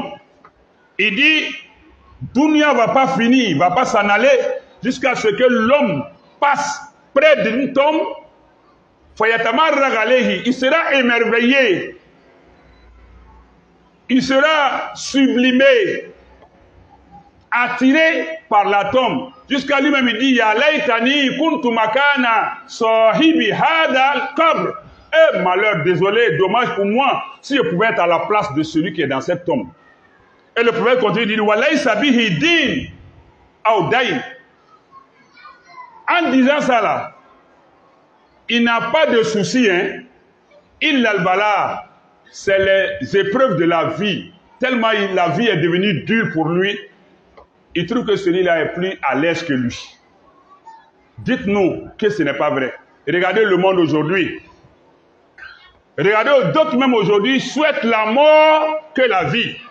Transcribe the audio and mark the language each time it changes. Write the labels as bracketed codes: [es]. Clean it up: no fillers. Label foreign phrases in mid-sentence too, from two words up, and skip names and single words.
[fr] Il dit, Dunya ne va pas finir, ne va pas s'en aller jusqu'à ce que l'homme passe près d'une tombe. Il sera émerveillé. Il sera sublimé. attiré par la tombe. Jusqu'à lui-même, il dit, [ar] Ya laytani kuntu makana sahibi hada al-qabr. [fr] Eh, malheur, désolé, dommage pour moi, si je pouvais être à la place de celui qui est dans cette tombe. Et le prophète continue de dire, [ar] Walaysa bihi din aw dayn. [fr] En disant ça là, il n'a pas de souci, hein. [ar] Illa al-bala, [fr] c'est les épreuves de la vie. Tellement la vie est devenue dure pour lui, il trouve que celui-là est plus à l'aise que lui. Dites-nous que ce n'est pas vrai. Regardez le monde aujourd'hui. Regardez, d'autres même aujourd'hui souhaitent la mort que la vie.